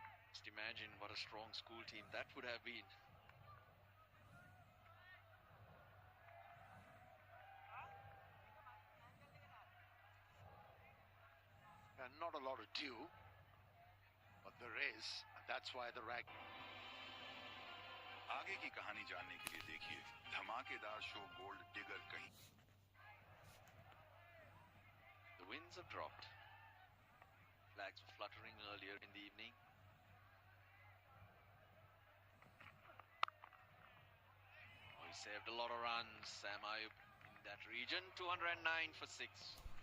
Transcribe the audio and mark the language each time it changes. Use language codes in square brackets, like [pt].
[en] Just imagine what a strong school team that would have been. And not a lot of dew, but there is, and that's why the rag. [hi] आगे की कहानी जानने के लिए देखिए धमाकेदार show gold digger कहीं. [en] The winds have dropped. Flags were fluttering earlier in the evening. Oh, he saved a lot of runs, Sam Ayub, in that region. 209 for 6.